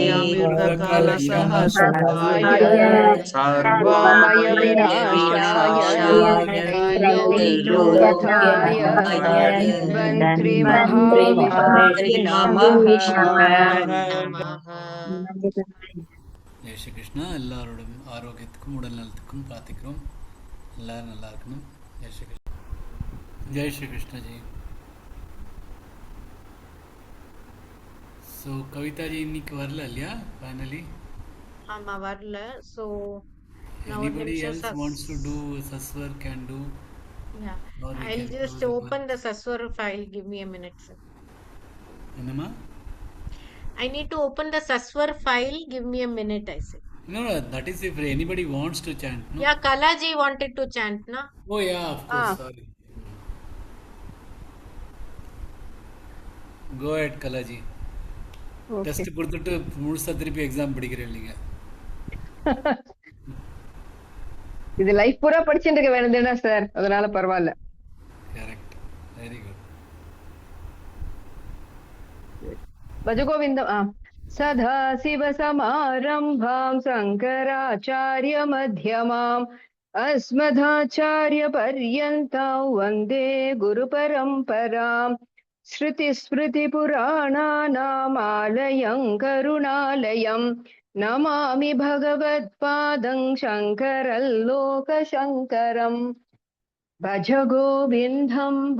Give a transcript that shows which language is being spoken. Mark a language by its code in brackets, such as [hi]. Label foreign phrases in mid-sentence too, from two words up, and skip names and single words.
[sa] मृगकलशहस्ताय सर्वमय विनाशाय त्रैलोक्यनाथाय धन्वन्त्रि धन्वन्त्रि महाविष्णवे नमः। [ta] ஜெய் ஸ்ரீ கிருஷ்ணா. எல்லாரோடும் ஆரோக்கியத்துக்கும் உடல் நலத்துக்கும் பிரார்த்திக்கிறோம். எல்லாரும் நல்லா இருக்கணும். ஜெய் ஸ்ரீ கிருஷ்ணா. ஜெய் ஸ்ரீ கிருஷ்ணா ஜி. ஸோ கவிதா ஜி இன்னைக்கு வரல இல்லையா ஃபைனலி? ஆமா வரல. [en] So now Anybody lecture else wants to do Saswar can do? yeah, Or we I'll can just close the open class. the Saswar file. Give me a minute, sir. [ta] என்னம்மா? [en] I need to open the Saswar file. Give me a minute, I said. No, that is if anybody wants to chant, no? Yeah, Kalaji wanted to chant, na? Oh yeah, of course, sorry. Go ahead, Kalaji. [ta] டெஸ்ட் கொடுத்துட்டு முழுசா திருப்பி எக்ஸாம் படிக்கிறேன் நீங்க. இது லைஃப் பூரா படிச்சுட்டு இருக்க வேண்டியதுனா சார், அதனால பரவாயில்ல. [en] correct, very good. [sa] भजगोविन्दम् सदा शिवसमारम्भां शङ्कराचार्य मध्यमाम् अस्मदाचार्यपर्यन्तां वन्दे गुरुपरम्पराम् श्रुतिस्मृतिपुराणानामालयं करुणालयं नमामि भगवत्पादं शङ्करल्लोकशङ्करम् भज गोविन्दं